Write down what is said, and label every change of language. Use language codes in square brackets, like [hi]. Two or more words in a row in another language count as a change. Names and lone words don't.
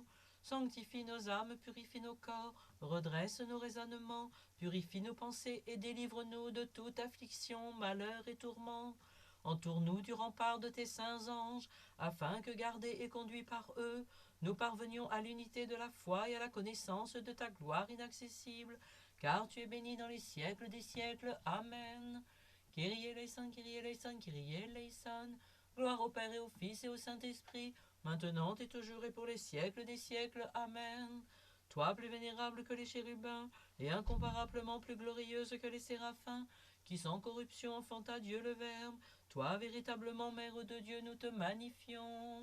[fr] Sanctifie nos âmes, purifie nos corps, redresse nos raisonnements, purifie nos pensées et délivre-nous de toute affliction, malheur et tourment. Entoure-nous du rempart de tes saints anges, afin que, gardés et conduits par eux, nous parvenions à l'unité de la foi et à la connaissance de ta gloire inaccessible, car tu es béni dans les siècles des siècles. Amen. [el] Kyrie eleison, Kyrie eleison, Kyrie eleison. [fr] Gloire au Père et au Fils et au Saint-Esprit, maintenant et toujours et pour les siècles des siècles. Amen. Toi, plus vénérable que les chérubins, et incomparablement plus glorieuse que les séraphins, qui sans corruption enfanta Dieu le Verbe, toi, véritablement Mère de Dieu, nous te magnifions.